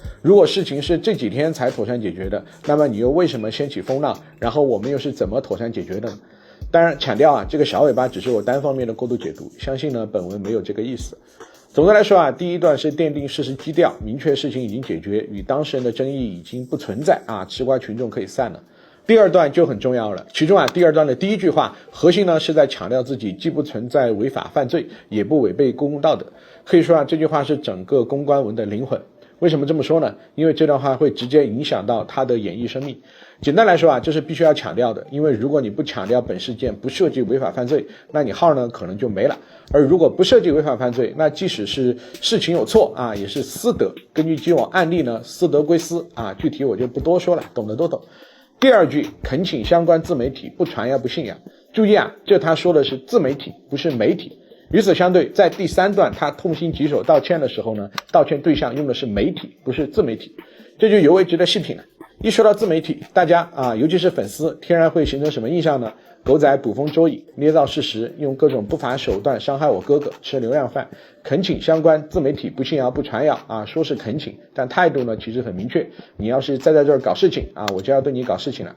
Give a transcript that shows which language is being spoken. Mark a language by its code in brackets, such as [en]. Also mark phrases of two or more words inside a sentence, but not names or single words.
[zh] 如果事情是這幾天才妥善解決的，那麼你又為什麼掀起風浪？然後我們又是怎麼妥善解決的呢？當然，強調啊，這個小尾巴只是我單方面的過度解讀，相信呢本文沒有這個意思。總的來說啊，第一段是奠定事實基調，明確事情已經解決，與當事人的爭議已經不存在啊，吃瓜群眾可以散了。第二段就很重要了，其中啊，第二段的第一句話核心呢是在強調自己既不存在違法犯罪，也不違背公共道德。可以說啊，這句話是整個公關文的靈魂。為什麼這麼說呢？因為這段話會直接影響到他的演藝生命。簡單來說啊，這是必須要強調的，因為如果你不強調本事件不涉及違法犯罪，那你號呢可能就沒了。而如果不涉及違法犯罪，那即使是事情有錯啊，也是私德。根據既往案例呢，私德歸私啊，具體我就不多说了，懂的都懂。第二句，懇請相關自媒體不傳谣不信謠。注意啊，這他說的是自媒體，不是媒體。與此相對，在第三段他痛心疾首道歉的時候呢，道歉對象用的是媒體，不是自媒體，這就尤為值得細品了。一說到自媒體，大家啊，尤其是粉絲，天然會形成什麼印象呢？狗仔捕風捉影，捏造事實，用各種不法手段傷害我哥哥，吃流量飯。懇請相關自媒體不信謠不傳謠啊，說是懇請，但態度呢其實很明確，你要是再在這兒搞事情啊，我就要對你搞事情了。